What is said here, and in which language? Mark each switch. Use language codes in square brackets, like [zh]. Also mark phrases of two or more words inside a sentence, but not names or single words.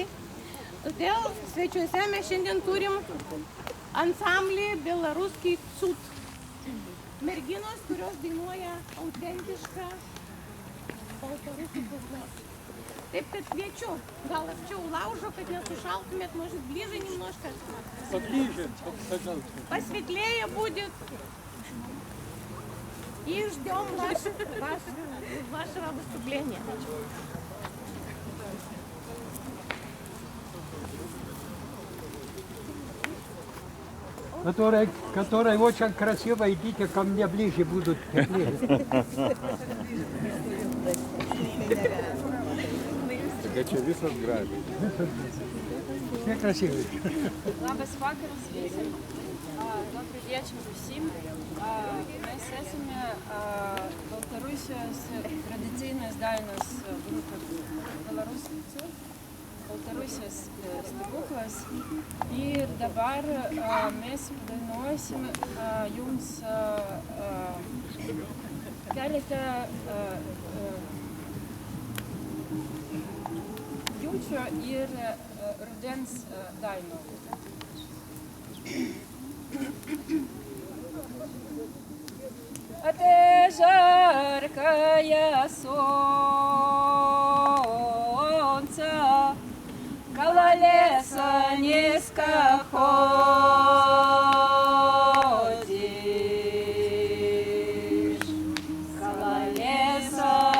[lt] Todėl svečiuose mes šiandien turim ansamblį Belaruskij Cud. Merginos, kurios dainuoja autentišką baltarusių kalbos. Taip, kad kviečiu, gal arčiau laužo, kad nesušaltumėt, [ru] может, ближе немножко. Поближе, пожалуйста. Посветлее будет. И ждем вашего выступления. Которые очень красиво, идите ко мне ближе, будут теплее. [lt] Taigi čia visas gražiai. [ru] Все красивые. [lt] Labas vakaras visiems. [ru] Добрый вечер всем. [lt] Mes esame Baltarusijos tradicinės dainos grupė Belaruskij Cud, Baltarusijos stebuklas. Ir dabar mes dainuosim jums keletą jaučio ir rudens dainų. [ru] А ты жаркое солнце, коло леса низко ходишь, коло леса